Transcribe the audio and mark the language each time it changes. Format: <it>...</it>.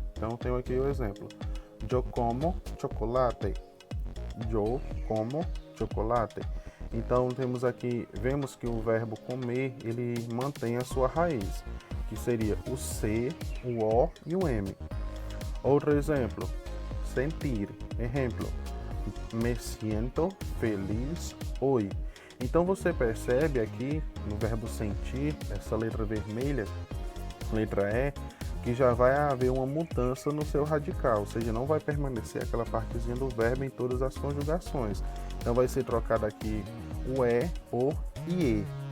<pt>Então, tenho aqui o exemplo. Eu como chocolate. Eu como chocolate. Então temos aqui, vemos que o verbo comer ele mantém a sua raiz, que seria o C, o O e o M. Outro exemplo, sentir. Exemplo,</pt> <es>me siento feliz hoy.</es> <pt>Então você percebe aqui no verbo sentir, essa letra vermelha, letra E, que já vai haver uma mudança no seu radical, ou seja, não vai permanecer aquela partezinha do verbo em todas as conjugações. Então vai ser trocado aqui o E por IE.</pt>